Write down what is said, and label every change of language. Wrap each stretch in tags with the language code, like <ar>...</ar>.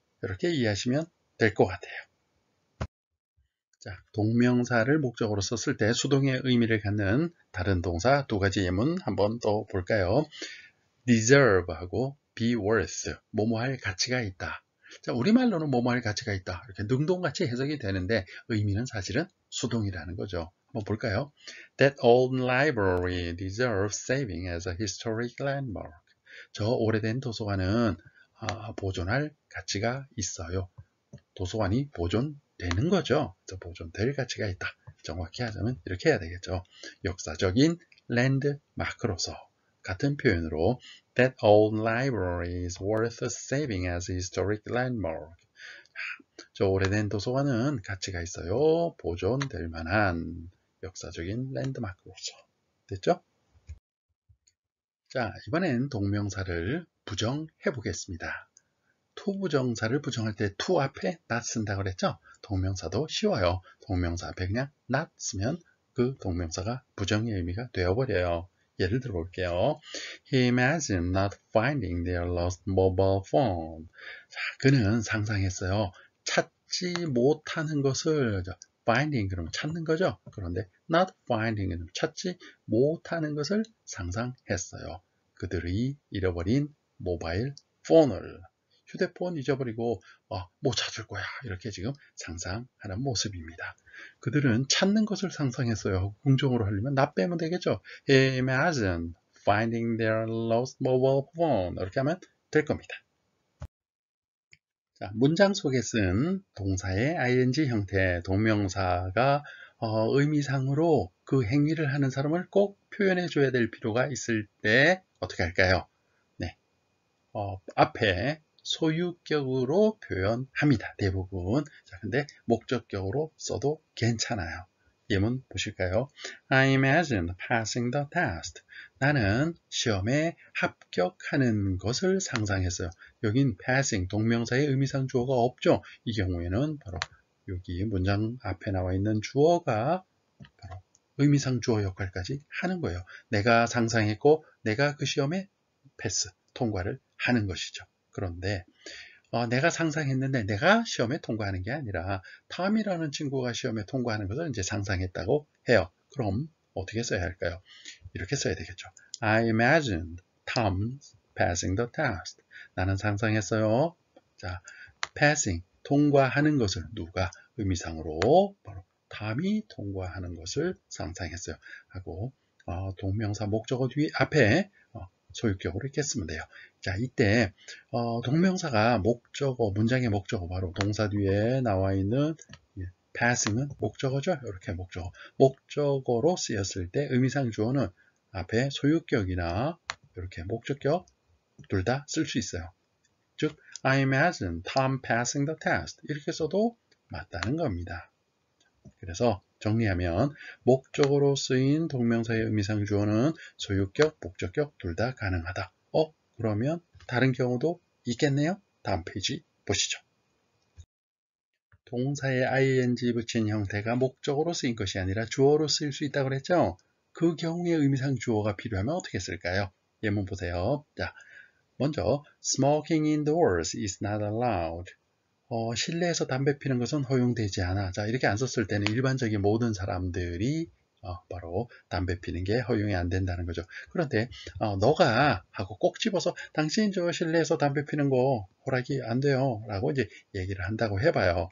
<ko>이렇게 이해하시면 될 것 같아요. 자, 동명사를 목적으로 썼을 때 수동의 의미를 갖는 다른 동사 두 가지 예문 한번 또 볼까요? deserve하고 be worth, 뭐뭐할 가치가 있다. 자, 우리말로는 뭐뭐할 가치가 있다. 이렇게 능동같이 해석이 되는데 의미는 사실은 수동이라는 거죠. 한번 볼까요?</ko> <en>That old library deserves saving as a historic landmark.</en> <ko>저 오래된 도서관은 보존할 가치가 있어요. 도서관이 보존되는 거죠. 보존될 가치가 있다. 정확히 하자면 이렇게 해야 되겠죠. 역사적인 랜드마크로서 같은 표현으로</ko> <en>That old library is worth saving as a historic landmark.</en> <ko>저 오래된 도서관은 가치가 있어요. 보존될 만한 역사적인 랜드마크로서. 됐죠? 자, 이번엔 동명사를 부정해 보겠습니다. to 부정사를 부정할 때 to 앞에 not 쓴다고 그랬죠? 동명사도 쉬워요. 동명사 앞에 그냥 not 쓰면 그 동명사가 부정의 의미가 되어버려요. 예를 들어 볼게요.</ko> <en>He imagined not finding their lost mobile phone.</en> <ko>자, 그는 상상했어요. 찾지 못하는 것을 finding 그러면 찾는 거죠. 그런데 not finding은 찾지 못하는 것을 상상했어요. 그들이 잃어버린 모바일 폰을. 휴대폰 잊어버리고 못 찾을 거야. 이렇게 지금 상상하는 모습입니다. 그들은 찾는 것을 상상했어요. 긍정으로 하려면 not 빼면 되겠죠.</ko> <en>He imagined finding their lost mobile phone.</en> <ko>이렇게 하면 될 겁니다. 자, 문장 속에 쓴 동사의 ing 형태, 동명사가 의미상으로 그 행위를 하는 사람을 꼭 표현해 줘야 될 필요가 있을 때 어떻게 할까요? 네, 앞에 소유격으로 표현합니다. 대부분. 자, 근데 목적격으로 써도 괜찮아요. 예문 보실까요?</ko> <en>I imagined passing the test.</en> <ko>나는 시험에 합격하는 것을 상상했어요. 여긴 passing, 동명사의 의미상 주어가 없죠. 이 경우에는 바로 여기 문장 앞에 나와 있는 주어가 바로 의미상 주어 역할까지 하는 거예요. 내가 상상했고 내가 그 시험에 패스, 통과를 하는 것이죠. 그런데 내가 상상했는데 내가 시험에 통과하는 게 아니라 탐이라는 친구가 시험에 통과하는 것을 이제 상상했다고 해요. 그럼 어떻게 써야 할까요? 이렇게 써야 되겠죠.</ko> <en>I imagined Tom passing the test.</en> <ko>나는 상상했어요. 자, passing, 통과하는 것을 누가 의미상으로 바로 탐이 통과하는 것을 상상했어요. 하고 동명사 목적어 뒤 앞에 소유격으로 이렇게 쓰면 돼요. 자, 이때 동명사가 목적어, 문장의 목적어 바로 동사 뒤에 나와 있는 passing은 목적어죠. 이렇게 목적어. 목적어로 쓰였을 때 의미상 주어는 앞에 소유격이나 이렇게 목적격 둘 다 쓸 수 있어요. 즉,</ko> <en>I imagine Tom passing the test.</en> <ko>이렇게 써도 맞다는 겁니다. 그래서 정리하면 목적어로 쓰인 동명사의 의미상 주어는 소유격, 목적격 둘 다 가능하다. 그러면 다른 경우도 있겠네요. 다음 페이지 보시죠. 동사에 ing 붙인 형태가 목적어로 쓰인 것이 아니라 주어로 쓰일 수 있다고 그랬죠? 그 경우에 의미상 주어가 필요하면 어떻게 쓸까요? 예문 보세요. 자, 먼저</ko> <en>smoking indoors is not allowed.</en> <ko>실내에서 담배 피는 것은 허용되지 않아. 자, 이렇게 안 썼을 때는 일반적인 모든 사람들이 바로 담배 피는 게 허용이 안 된다는 거죠. 그런데 너가 하고 꼭 집어서 당신 저 실내에서 담배 피는 거 허락이 안 돼요 라고 이제 얘기를 한다고 해봐요.</ko>